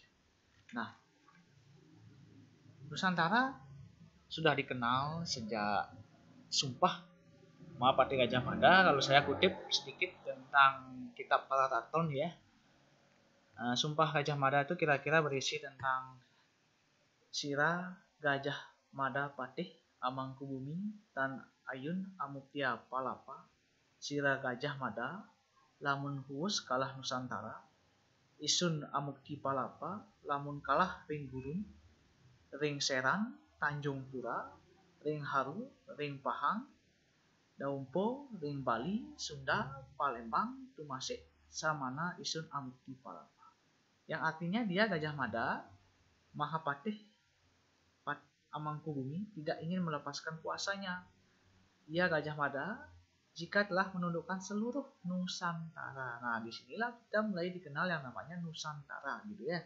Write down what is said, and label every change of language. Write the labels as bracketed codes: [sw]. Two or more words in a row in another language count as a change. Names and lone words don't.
[id] Nah, Nusantara sudah dikenal sejak Sumpah Patih Gajah Mada. Kalau saya kutip sedikit tentang kitab Pararaton ya. Sumpah Gajah Mada itu kira-kira berisi tentang [kaw] Sira Gajah Mada Patih Amangkubumi Tan Ayun Amuktia Palapa Sira Gajah Mada lamun huwus kalah Nusantara, isun amukti palapa, lamun kalah ring gurun, ring seran, Tanjung Pura, ring haru, ring pahang, daumpo, ring Bali, Sunda, Palembang, Tumasik, Samana Isun Amuktiparama, [id] yang artinya dia Gajah Mada, Mahapatih Amangkubumi, tidak ingin melepaskan kuasanya. Ia Gajah Mada jika telah menundukkan seluruh Nusantara. Nah, disinilah kita mulai dikenal yang namanya Nusantara, gitu ya.